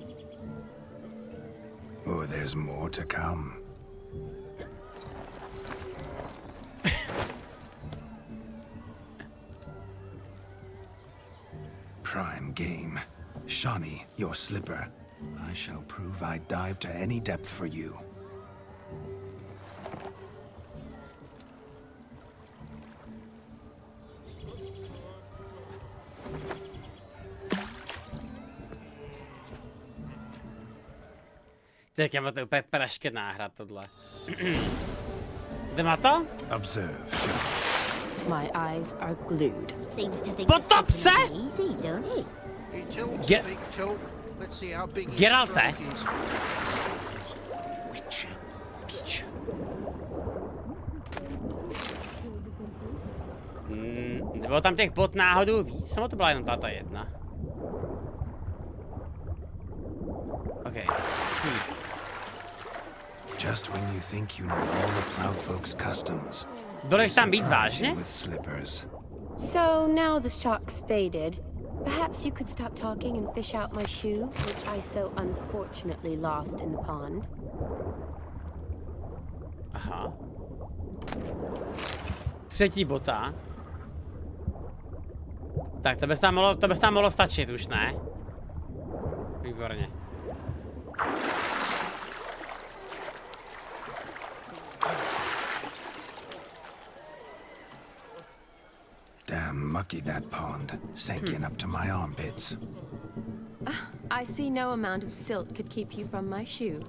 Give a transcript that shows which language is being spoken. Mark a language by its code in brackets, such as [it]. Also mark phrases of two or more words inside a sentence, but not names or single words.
[en] Oh, there's more to come. Prime game. Shani, your slipper. I shall prove I dive to any depth for you. [cs] Tak já mám to úplně praškená hra tohle. Jdeme na to? [en] Observe, My eyes are glued. Seems to think [cs] Potop se! [en] easy, don't he? He talks Get- big talk. Let's see how big his Geralt, stroke is. [cs] Píč. Bylo tam těch bot náhodou víc, nebo to byla jenom ta jedna? [en] OK. Just when you think you know all the plow folks' customs. [cs] Bylo jich tam víc vážně? [en] With slippers. So now the shock's faded. Perhaps you could stop talking and fish out my shoe, which I so unfortunately lost in the pond. [cs] Aha. Třetí bota. Tak to bys tam mohlo stačit už, ne? Výborně. [en] Damn mucky that pond. Sank in up to my armpits. I see no amount of silt could keep you from my shoe.